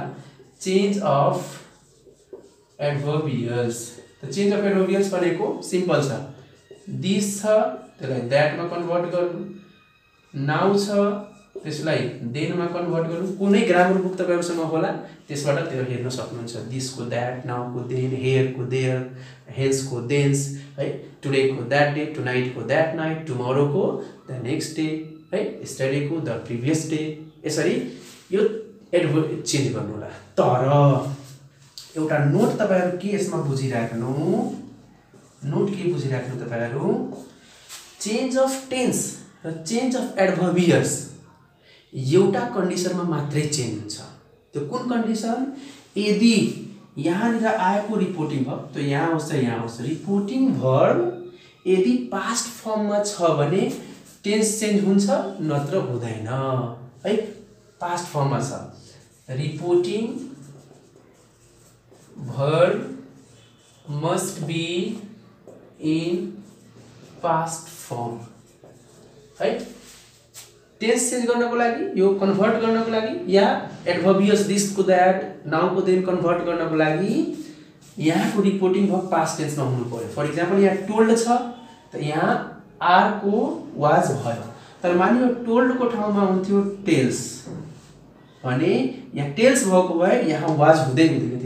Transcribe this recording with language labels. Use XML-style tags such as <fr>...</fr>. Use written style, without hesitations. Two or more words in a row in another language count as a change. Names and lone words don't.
<en>change of adverbials.</en> <ne>त</ne> <en>change of adverbials</en> <ne>भनेको सिम्पल छ, दिस छ त्यसलाई दैट मा कन्भर्ट गर्नु, नाउ छ त्यसलाई देन मा कन्भर्ट गर्नु। कुनै</ne> <en>grammar book</en> <ne>तपाईहरुसँग होला त्यसबाट त्यो हेर्न सक्नुहुन्छ। दिस को दैट, नाउ को देन, हियर को देयर, हेन्स को देन्स है, टुडे को</ne> <en>that day,</en> <ne>टुनाइट को</ne> <en>that night,</en> <ne>टुमोरो को</ne> <en>the next day</en> <ne>है, यस्टरडे को</ne> <en>the previous day,</en> <ne>यसरी यो</ne> <en>adverb change</en> <ne>गर्नु होला। तर एउटा नोट तपाईहरु के यसमा बुझिराख्नु, नोट के बुझिराख्नु तपाईहरु,</ne> <en>change of tense</en> <ne>र</ne> <en>change of adverbials</en> <ne>एउटा कन्डिसनमा मात्रै चेन्ज हुन्छ। त्यो कुन कन्डिसन, यदि यहाँनिर आएको</ne> <en>reporting verb,</en> <ne>त्यो यहाँ आउँछ यहाँ आउँछ,</ne> <en>reporting verb</en> <ne>यदि</ne> <en>past formमा</en> <ne>छ भने</ne> <en>tense change</en> <ne>हुन्छ नत्र हुँदैन है।</ne> <en>past formमा छ reporting verb must be in past form है। tense change</en> <ne>गर्नको लागि यो कन्भर्ट गर्नको लागि या</ne> <en>adverbials this</en> <ne>को</ne> <en>that now</en> <ne>को देन कन्भर्ट गर्नको लागि यहाँको</ne> <en>reporting verb past tenseमा</en> <ne>हुनु पर्यो।</ne> <en>for example</en> <ne>यहाँ टोल्ड छ त यहाँ आर को वाज भयो, तर मानियो टोल्ड को ठाउँमा हुन्थ्यो टेल्स भने यहाँ टेल्स भएको भए यहाँ वाज हुँदै हुँदै थियो।</ne>